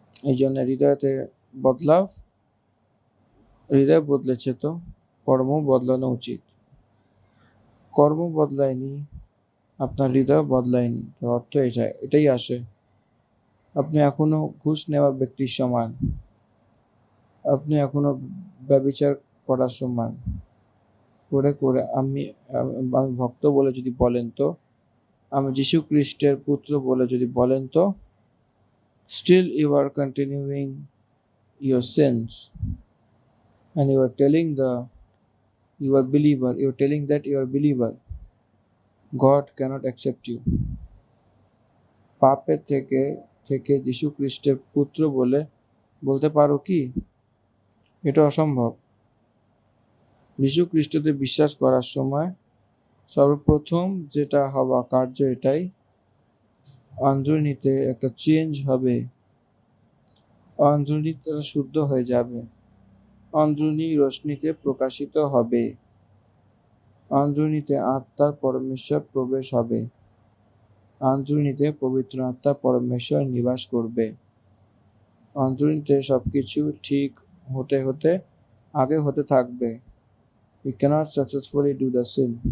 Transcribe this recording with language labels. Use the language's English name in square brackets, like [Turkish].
[Bangla] এই জন্য হৃদয়তে বদলাও। হৃদয় বদলেছে তো কর্ম বদলানো উচিত। কর্ম বদলায়নি, আপনার হৃদয় বদলায়নি, অর্থ এটাই আসে আপনি এখনো ঘুষ নেওয়া ব্যক্তির সমান, আপনি এখনো ব্যভিচার করার সমান। করে করে আমি ভক্ত বলে যদি বলেন তো, [English] আমি যীশু খ্রিস্টের পুত্র বলে যদি বলেন তো, still you are continuing your sins, and you are telling you are telling that you are believer. God cannot accept you. [Bangla] পাপের থেকে যীশু খ্রিস্টের পুত্র বলে বলতে পারো কি? এটা অসম্ভব। যীশু খ্রিস্টতে বিশ্বাস করার সময় সর্বপ্রথম যেটা হওয়া কার্য এটাই, অন্তর্নিহিতে একটা চেঞ্জ হবে। অন্তর্নিহিতে শুদ্ধ হয়ে যাবে, অন্তর্নিহিত রশ্মিতে প্রকাশিত হবে, অন্তর্নিহিতে আত্মার পরমেশ্বর প্রবেশ হবে, অন্তর্নিহিতে পবিত্র আত্মা পরমেশ্বর নিবাস করবে। অন্তর্নিহিতে সবকিছু ঠিক হতে আগে হতে থাকবে। [English] You cannot successfully do the sin.